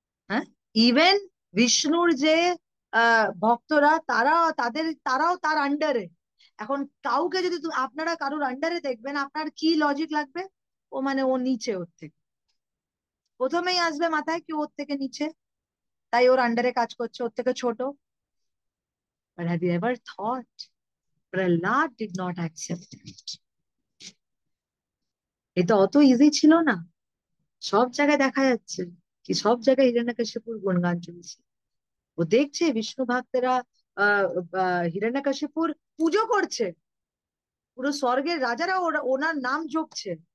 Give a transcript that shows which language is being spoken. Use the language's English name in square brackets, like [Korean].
[Bangla] হ্যাঁ, ইভেন বিষ্ণুর যে ভক্তরা, তারাও তার আন্ডারে। এখন কাউকে যদি আপনারা কারুর আন্ডারে দেখবেন, আপনার কি লজিক লাগবে? ও মানে ও নিচে, ওর থেকে প্রথমেই আসবে মাথায় কি ওর থেকে নিচে, তাই ওর আন্ডারে কাজ করছে, ওর থেকে ছোট। [English] But have you ever thought Prahlad did not accept it? [Bangla] এটা অত ইজি ছিল না। সব জায়গায় দেখা যাচ্ছে কি, সব জায়গায় হিরণ্যকশিপুর গুণগান চলছে। ও দেখছে বিষ্ণু ভক্তেরা আহ হিরণ্যকশিপুর পুজো করছে, পুরো স্বর্গের রাজারা ওনার নাম জপছে।